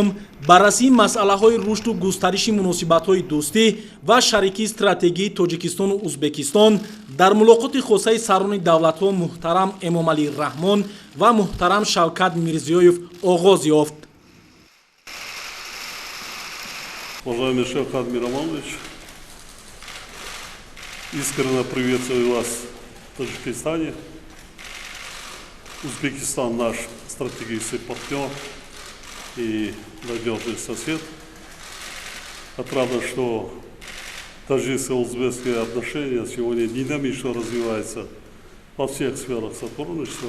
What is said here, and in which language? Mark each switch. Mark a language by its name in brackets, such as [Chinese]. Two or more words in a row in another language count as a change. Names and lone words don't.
[Tajik] баррасии масъалаҳои рушду густариши муносибатҳои дӯстӣ ва шарикии стратегии Тоҷикистону Узбекистон дар мулоқоти хосаи сарони давлатҳо муҳтарам Эмомалӣ Раҳмон ва муҳтарам Шавкат Мирзиёев оғоз ёфт. [Russian] Уважаемый Шавкат Миромонович, искренне приветствую вас в Таджикистане. Узбекистан наш стратегический партнер и надежный сосед. Отрадно, что таджикско-узбекские отношения сегодня динамично развиваются во всех сферах сотрудничества.